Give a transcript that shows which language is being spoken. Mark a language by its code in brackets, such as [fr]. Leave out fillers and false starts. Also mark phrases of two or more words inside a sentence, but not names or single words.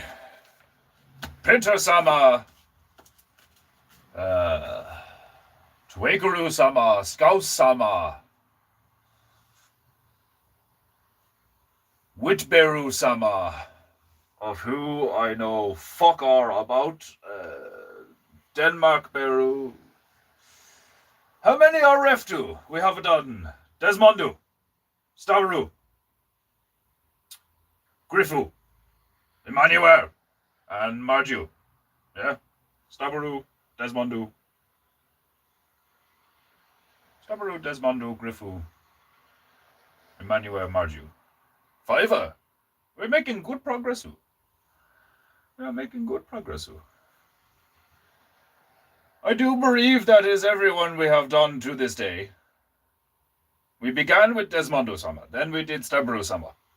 [en] Printer-sama, Tuekuru-sama, Scouse-sama, Whitberu-sama, of who I know fuck all about, Denmark-beru. How many are Reftu? We have done Desmondu, Stavaru, Griffu, Emmanuel, and Marju. Yeah? Stavaru, Desmondu. Stavaru, Desmondu, Griffu, Emmanuel, Marju. 5. We're making good progress. We are making good progress. I do believe that is everyone we have done to this day. We began with Desmondo-sama, then we did Stavaru-sama.